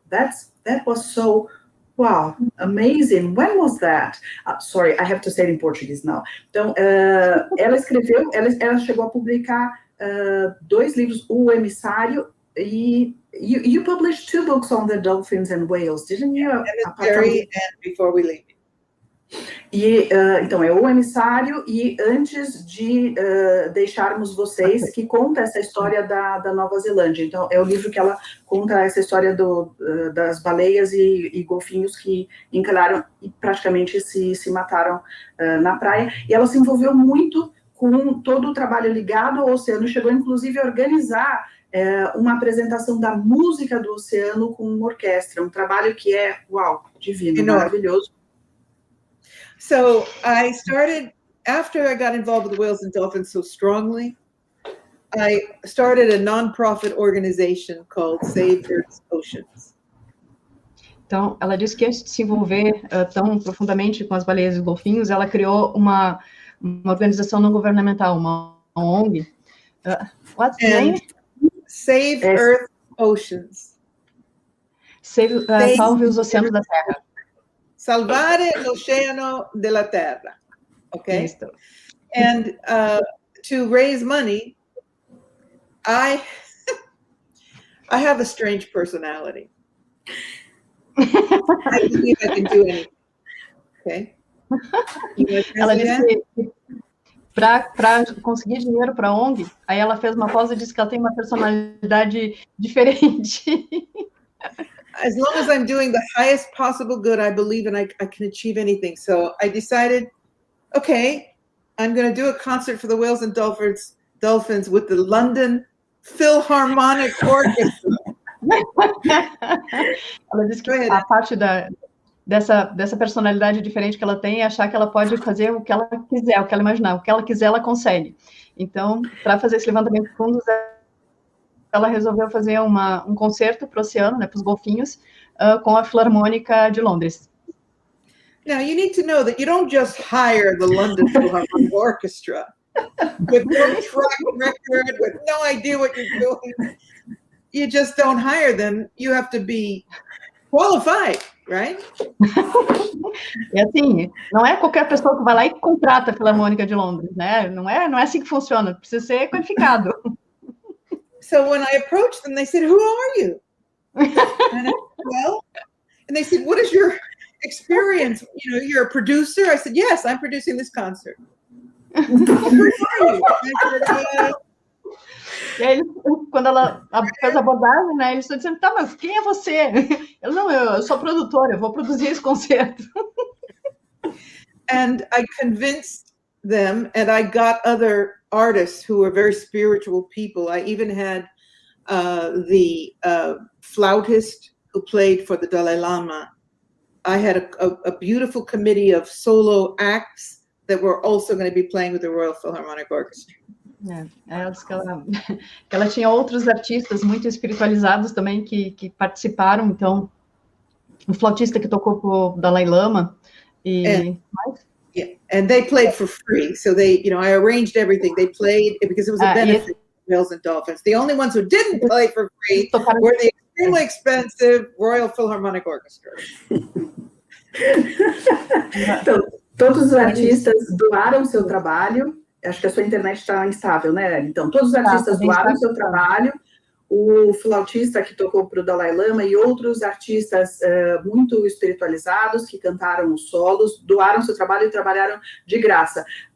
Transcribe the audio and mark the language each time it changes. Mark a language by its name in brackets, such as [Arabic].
[English] That was so. Wow, amazing. When was that? Sorry, I have to say it in Portuguese now. [Portuguese] Então, ela escreveu, ela chegou a publicar 2 livros, O Emissário, e [English] you published 2 books on the dolphins and whales, didn't you? Emissary and Before We Leave. [Portuguese] E, então, é O Emissário e Antes de Deixarmos Vocês, que conta essa história da Nova Zelândia. Então, é o livro que ela conta essa história das baleias e golfinhos que encalharam e praticamente se mataram na praia. E ela se envolveu muito com todo o trabalho ligado ao oceano, chegou inclusive a organizar uma apresentação da música do oceano com uma orquestra, um trabalho que é, uau, divino, maravilhoso. [English] So I started, after I got involved with the whales and dolphins so strongly, I started a non-profit organization called Save Earth's Oceans. [Portuguese] Então, ela disse que antes de se envolver tão profundamente com as baleias e os golfinhos, ela criou uma organização não governamental, uma ONG. [English] What's the name? Save Earth's Oceans. [Portuguese] Salve os oceanos da Terra. [Italian] Salvare l'oceano della terra, okay? [Portuguese] Isso. [English] And to raise money, I have a strange personality. I believe I can do anything, okay? [Portuguese] Ela disse que para conseguir dinheiro para a ONG, aí ela fez uma pausa e disse que ela tem uma personalidade diferente. [English] As long as I'm doing the highest possible good, I believe I can achieve anything. So I decided, okay, I'm going to do a concert for the whales and dolphins with the London Philharmonic Orchestra. [Portuguese] Ela disse que a parte dessa personalidade diferente que ela tem é achar que ela pode fazer o que ela quiser, o que ela imaginar, o que ela quiser, ela consegue. Então, para fazer esse levantamento de fundos, ela resolveu fazer um concerto para o oceano, né, para os golfinhos, com a Filarmônica de Londres. [English] Now, you need to know that you don't just hire the London Philharmonic Orchestra with no track record, with no idea what you're doing. You just don't hire them. You have to be qualified, right? [Portuguese] É assim, não é qualquer pessoa que vai lá e contrata a Filarmônica de Londres, né? Não é assim que funciona, precisa ser qualificado. [English] So when I approached them, they said, "Who are you?" And I said, well, and they said, "What is your experience? You know, you're a producer." I said, "Yes, I'm producing this concert." Who are you? I said, [Portuguese] E aí, quando ela fez a abordagem, né, eles estão dizendo, tá, mas quem é você? Eu, não, eu sou produtora, eu vou produzir esse concerto. [English] And I convinced them, and I got other artists who were very spiritual people. I even had the flautist who played for the Dalai Lama. I had a beautiful committee of solo acts that were also going to be playing with the Royal Philharmonic Orchestra. [Portuguese] Ela disse que ela tinha outros artistas muito espiritualizados também que participaram. Então, o flautista que tocou para o Dalai Lama, E [English] yeah, and they played for free. So they, you know, I arranged everything. They played because it was a benefit to whales and dolphins. The only ones who didn't play for free were the extremely expensive Royal Philharmonic Orchestra. [Portuguese] Então, todos os artistas doaram seu trabalho. Acho que a sua internet está instável, né? Então, todos os artistas doaram seu trabalho. O flautista que tocou para o Dalai Lama e outros artistas muito espiritualizados que cantaram os solos, doaram seu trabalho e trabalharam de graça.